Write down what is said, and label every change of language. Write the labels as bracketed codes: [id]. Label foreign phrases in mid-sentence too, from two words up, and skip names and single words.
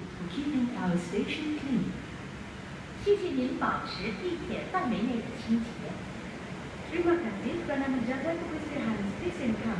[en] keeping our station clean. [zh] 谢谢您保持地铁范围内的清洁。 [ms] Terima kasih kerana menjaga kebersihan stesen kami.